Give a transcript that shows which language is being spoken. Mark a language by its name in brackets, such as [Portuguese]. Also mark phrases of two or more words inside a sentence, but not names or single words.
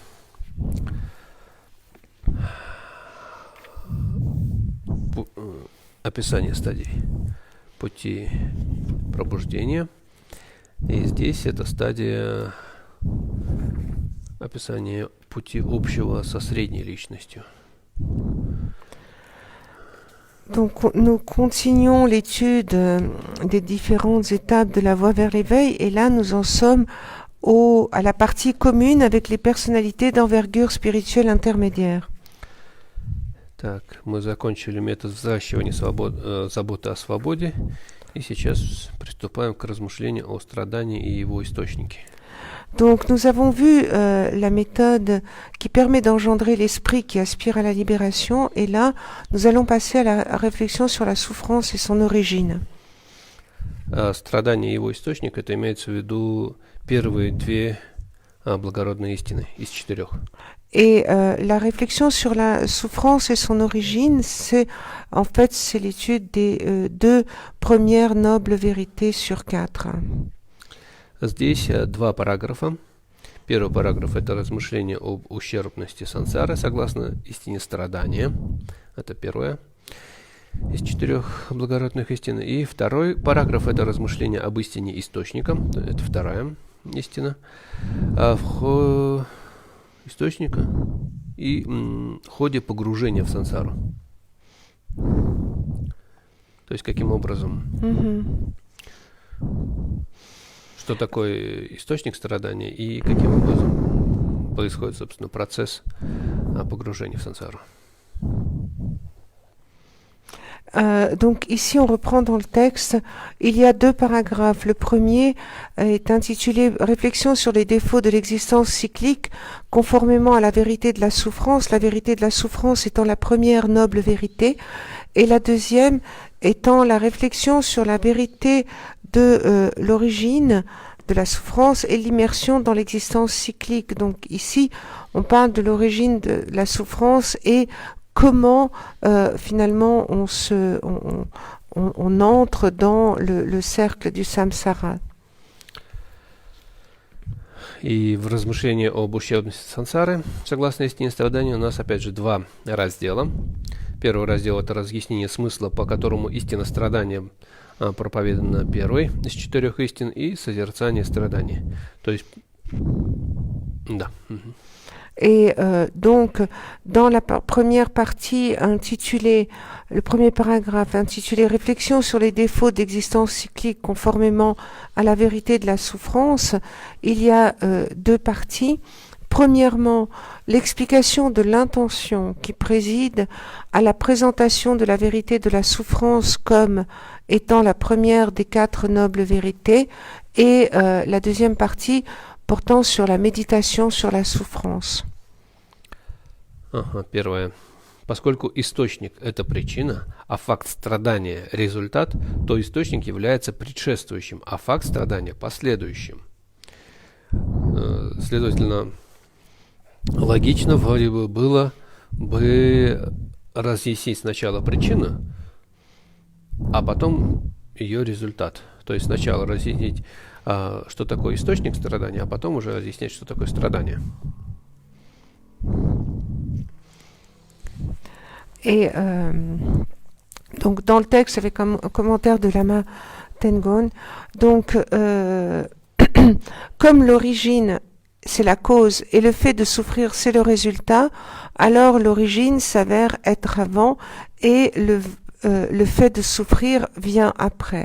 [Russian] Описание стадий пути пробуждения. И здесь это стадия описания пути общего со средней личностью. [French] Donc nous continuons l'étude des différentes étapes de la voie vers l'éveil et là nous en sommes à la partie commune avec les personnalités d'envergure spirituelle intermédiaire. [Russian] Так, мы закончили метод взращивания заботы о свободе и сейчас приступаем к размышлению о страдании и его источнике. [French] Donc nous avons vu la méthode qui permet d'engendrer l'esprit qui aspire à la libération et là nous allons passer à la réflexion sur la souffrance et son origine. [Russian] Страдание и его источник, это имеется в виду первые две благородные истины из четырех. [French] Et la réflexion sur la souffrance et son origine, c'est l'étude des deux premières nobles vérités sur 4. [Russian] Здесь два параграфа. Первый параграф – это размышление об ущербности сансары согласно истине страдания. Это первое из четырех благородных истин. И второй параграф – это размышление об истине источника. Это вторая истина. Источника и ходе погружения в сансару. То есть каким образом... Что такое источник страдания и каким образом происходит, собственно, процесс погружения в сансару. [French] Donc ici on reprend dans le texte, il y a deux paragraphes. Le premier est intitulé Réflexion sur les défauts de l'existence cyclique conformément à la vérité de la souffrance étant la première noble vérité, et la deuxième étant la réflexion sur la vérité de l'origine de la souffrance et l'immersion dans l'existence cyclique. Donc ici on parle de l'origine de la souffrance et comment finalement on entre dans le cercle du samsara. [Russian] И в размышлении об ущербности сансары, согласно истине страдания, у нас опять же два раздела. Первый раздел – это разъяснение смысла, по которому истина страдания проповедана первой из четырех истин, и созерцание страдания. То есть, да. [French] Et donc, dans la première partie intitulée, le premier paragraphe intitulé Réflexion sur les défauts d'existence cyclique conformément à la vérité de la souffrance, il y a deux parties. Premièrement, l'explication de l'intention qui préside à la présentation de la vérité de la souffrance comme étant la première des 4 nobles vérités, et la deuxième partie portant sur la méditation sur la souffrance. [Russian] Первое. Поскольку источник – это причина, а факт страдания – результат, то источник является предшествующим, а факт страдания – последующим. Следовательно, логично вроде бы было бы разъяснить сначала причину, а потом ее результат. То есть сначала разъяснить, что такое источник страдания, а потом уже разъяснять, что такое страдание. [French] Et donc dans le texte avec un commentaire de Lama Tengon, donc comme l'origine c'est la cause et le fait de souffrir c'est le résultat, alors l'origine s'avère être avant et le fait de souffrir vient après.